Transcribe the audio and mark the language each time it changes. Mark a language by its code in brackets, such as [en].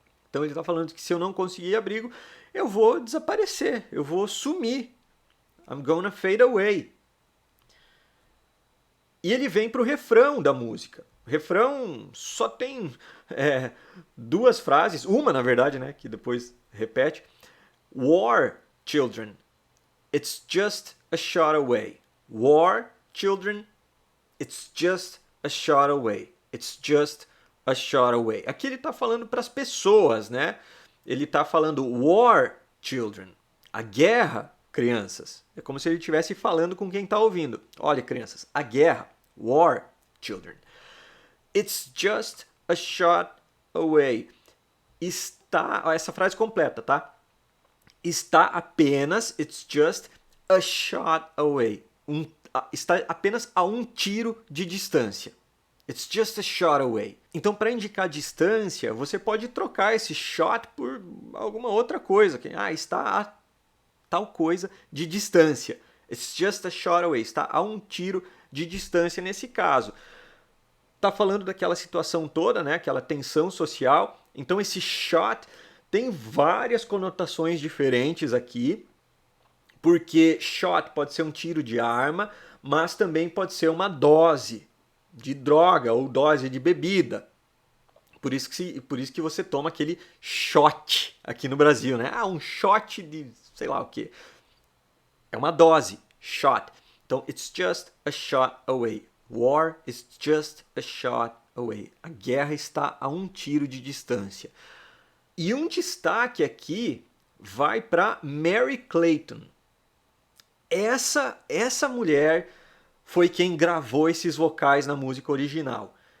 [pt] Então, ele está falando que se eu não conseguir abrigo, eu vou desaparecer, eu vou sumir. [en] I'm gonna fade away. [pt] E ele vem para o refrão da música. O refrão só tem duas frases, uma na verdade, né, que depois repete. [en] War, children, it's just a shot away. War, children, it's just a shot away. It's just a shot away. [pt] Aqui ele está falando para as pessoas, né? Ele está falando [en] war, children. [pt] A guerra, crianças. É como se ele estivesse falando com quem está ouvindo. Olha, crianças, a guerra, [en] war, children. It's just a shot away. [pt] Está, essa frase completa, tá? Está apenas, [en] it's just a shot away. [pt] Está apenas a um tiro de distância. [en] It's just a shot away. [pt] Então, para indicar distância, você pode trocar esse shot por alguma outra coisa. Está a tal coisa de distância. [en] It's just a shot away. [pt] Está a um tiro de distância nesse caso. Está falando daquela situação toda, né? Aquela tensão social. Então, esse shot tem várias conotações diferentes aqui. Porque shot pode ser um tiro de arma, mas também pode ser uma dose de droga ou dose de bebida. Por isso que você toma aquele shot aqui no Brasil, né? Um shot de sei lá o que. É uma dose, shot. Então, [en] it's just a shot away. War is just a shot away. [pt] A guerra está a um tiro de distância. E um destaque aqui vai para Merry Clayton. Essa mulher foi quem gravou esses vocais na música original.